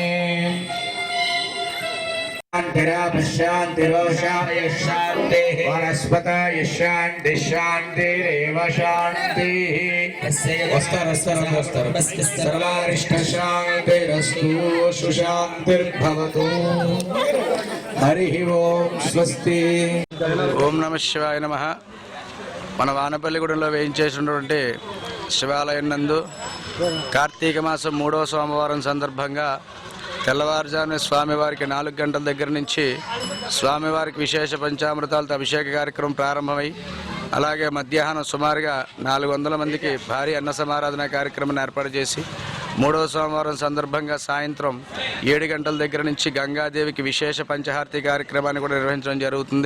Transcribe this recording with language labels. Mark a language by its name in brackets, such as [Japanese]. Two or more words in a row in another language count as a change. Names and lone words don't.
[Sanskrit] शान्तिः वनस्पतय शान्ति शान्तिरेव शान्तिः सर्वारिष्टशान्तिरस्तु सुशान्तिर्भवतु हरिः ओं स्वस्ति ఓం నమ శివాయ నమ. [Telugu] మన వానపల్లిగూడెంలో వేయించేసినటువంటి శివాలయం నందు కార్తీక మాసం 3వ సోమవారం సందర్భంగా తెల్లవారుజామున స్వామివారికి 4 గంటల దగ్గర నుంచి స్వామివారికి విశేష పంచామృతాలతో అభిషేక కార్యక్రమం ప్రారంభమై అలాగే మధ్యాహ్నం సుమారుగా 400 మందికి భారీ అన్న సమారాధన కార్యక్రమాన్ని ఏర్పాటు చేసి 3వ సోమవారం సందర్భంగా సాయంత్రం 7 గంటల దగ్గర నుంచి గంగాదేవికి విశేష పంచహారతి కార్యక్రమాన్ని కూడా నిర్వహించడం జరుగుతుంది.